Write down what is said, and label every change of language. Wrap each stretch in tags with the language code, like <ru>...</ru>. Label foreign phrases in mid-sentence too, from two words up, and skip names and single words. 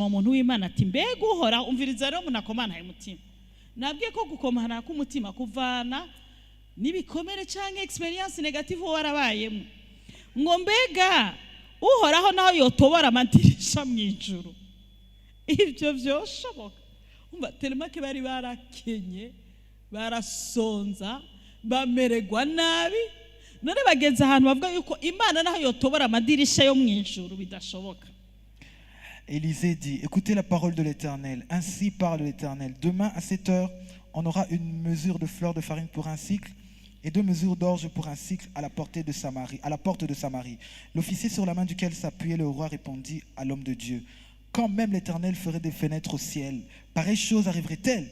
<rn>uwo muntu w'Imana ati mbega uhoraho umviriza rero umuntu akomanaye umutima nabwiye ko gukomana k'umutima kuvana n'ibikomere cyangwa</rn> <fr>experience negative</fr> <rn>warabayemo ngo mbega uhoraho naho yotobora amadirisha mu ijuru ibyo byoshoboka umva telemake bari barakenye barasonza bamererwa nabi none bagenza ahantu bavuga yuko Imana naho yotobora amadirisha yo mu ijuru bidashoboka.</rn> <fr>Élisée dit, écoutez la parole de l'Éternel. Ainsi parle l'Éternel. Demain à 7 heures, on aura une mesure de fleur de farine pour un cycle et 2 mesures d'orge pour un cycle à la porte de Samarie. L'officier sur la main duquel s'appuyait le roi répondit à l'homme de Dieu, quand même l'Éternel ferait des fenêtres au ciel, pareille chose arriverait-elle?</fr>